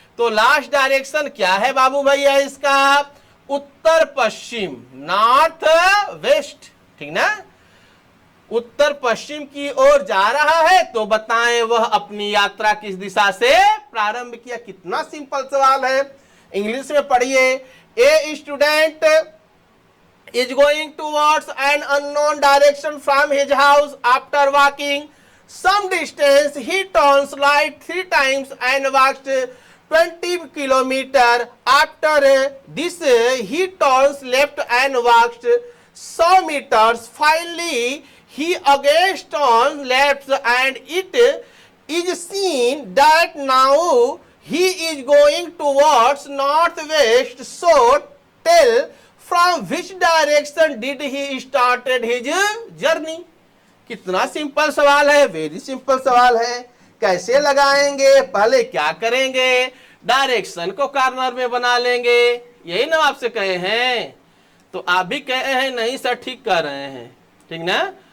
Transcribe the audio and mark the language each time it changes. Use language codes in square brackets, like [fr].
[hi] तो last direction क्या है बाबू भैया इसका? उत्तर पश्चिम, नॉर्थ वेस्ट, ठीक ना। उत्तर पश्चिम की ओर जा रहा है, तो बताएं वह अपनी यात्रा किस दिशा से प्रारंभ किया। कितना सिंपल सवाल है, इंग्लिश में पढ़िए। [en] A student is going towards an unknown direction from his house. After walking some distance, he turns right 3 times and walks 20 kilometers. After this, he turns left and walks 100 meters. Finally, he again turns left and it is seen that now he is going towards northwest. So tell from which direction did he started his journey? [hi] कितना simple सवाल है, [en] very simple [hi] सवाल है। कैसे लगाएंगे? पहले क्या करेंगे? डायरेक्शन को कॉर्नर में बना लेंगे। यही ना आपसे कहे हैं, तो आप भी कहे हैं नहीं सर, ठीक कर रहे हैं, ठीक ना।